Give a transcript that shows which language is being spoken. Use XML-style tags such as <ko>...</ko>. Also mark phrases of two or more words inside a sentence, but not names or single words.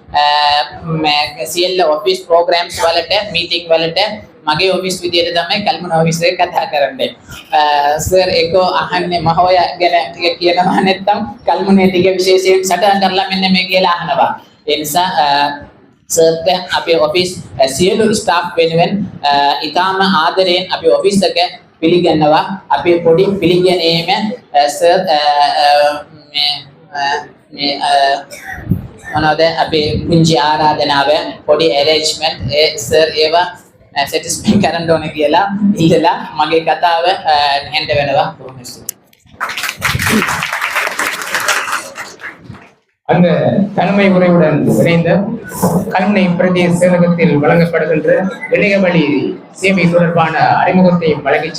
<si>CL</si> <en>office programmes</en> <si>වලට මීටින් වලට මගේ ඔෆිස් විදියට තමයි කල්මුණ ඔෆිස් එක කතා කරන්නේ සර් ඒක අහන්නේ මහෝය ගැන ටික කියනවා නැත්නම් කල්මුණේ ටික විශේෂයෙන් සටහන් කරලා මෙන්න මේ කියලා අහනවා ඒ නිසා සර්ට අපේ ඔෆිස් සියලු ස්ටාෆ් වෙනුවෙන් ඉතාම ආදරයෙන් අපේ ඔෆිස් එක පිළිගන්නවා අපේ පොඩි පිළිගැනීම සර් මේ මොනවද අපේ පුංචි ආරාධනාව පොඩි ඇරේන්ජ්මන්ට් ඒ සර් ඒවා සැටිස්ෆයි කරන්න ඕනේ කියලා ඉල්ලලා මගේ කතාව හෙන්ඩ වෙනවා කොහොමද</si> <ta>அந்த தலைமை உரையுடன் இணைந்த கல்முனை பிரதேச செயலகத்தில் வழங்கப்படுகின்ற இணைய வழி சேவை தொடர்பான அறிமுகத்தை வழங்கிச்</ta>